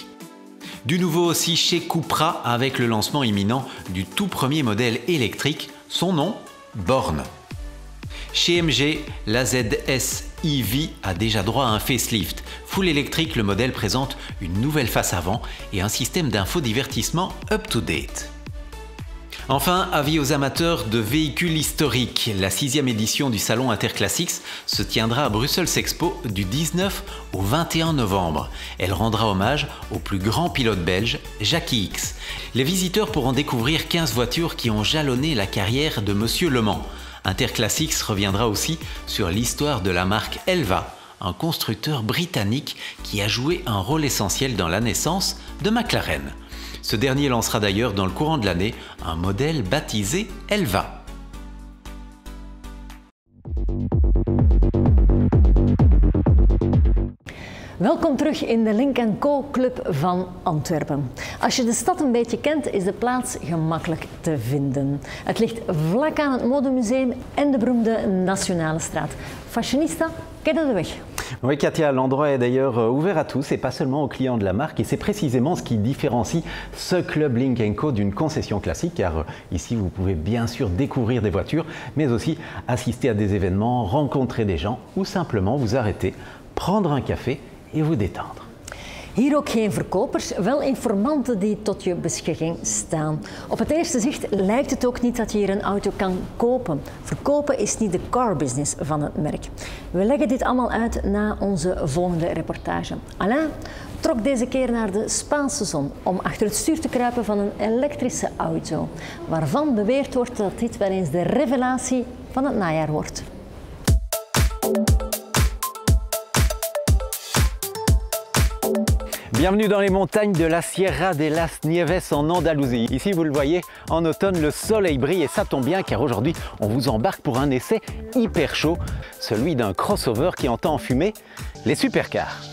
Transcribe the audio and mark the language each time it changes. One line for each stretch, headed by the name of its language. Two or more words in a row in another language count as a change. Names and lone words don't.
French: Du nouveau aussi chez Cupra avec le lancement imminent du tout premier modèle électrique, son nom bornes. Chez MG, la ZS EV a déjà droit à un facelift. Full électrique, le modèle présente une nouvelle face avant et un système d'infodivertissement
English: up-to-date.
French: Enfin, avis aux amateurs de véhicules historiques, la 6e édition du salon Interclassics se tiendra à Brussels Expo du 19 au 21 novembre. Elle rendra hommage au plus grand pilote belge, Jackie X. Les visiteurs pourront découvrir 15 voitures qui ont jalonné la carrière de Monsieur Le Mans. Interclassics reviendra aussi sur l'histoire de la marque Elva, un constructeur britannique qui a joué un rôle essentiel dans la naissance de McLaren. Ce dernier lancera d'ailleurs dans le courant de l'année un modèle baptisé Elva.
Dutch: Welkom terug in de Lynk & Co Club van Antwerpen. Als je de stad een beetje kent, is de plaats gemakkelijk te vinden. Het ligt vlak aan het Modemuseum en de beroemde Nationale Straat. Fashionista, ken je de weg?
French: Oui Katia, l'endroit est d'ailleurs ouvert à tous et pas seulement aux clients de la marque, et c'est précisément ce qui différencie ce club Lynk & Co d'une concession classique, car ici vous pouvez bien sûr découvrir des voitures, mais aussi assister à des événements, rencontrer des gens ou simplement vous arrêter, prendre un café et vous détendre.
Dutch: Hier ook geen verkopers, wel informanten die tot je beschikking staan. Op het eerste zicht lijkt het ook niet dat je hier een auto kan kopen. Verkopen is niet de
English: car business
Dutch: van het merk. We leggen dit allemaal uit na onze volgende reportage. Alain trok deze keer naar de Spaanse zon om achter het stuur te kruipen van een elektrische auto, waarvan beweerd wordt dat dit wel eens de revelatie van het najaar wordt.
French: Bienvenue dans les montagnes de la Sierra de las Nieves en Andalousie. Ici, vous le voyez, en automne, le soleil brille et ça tombe bien car aujourd'hui, on vous embarque pour un essai hyper chaud, celui d'un crossover qui entend enfumer les supercars.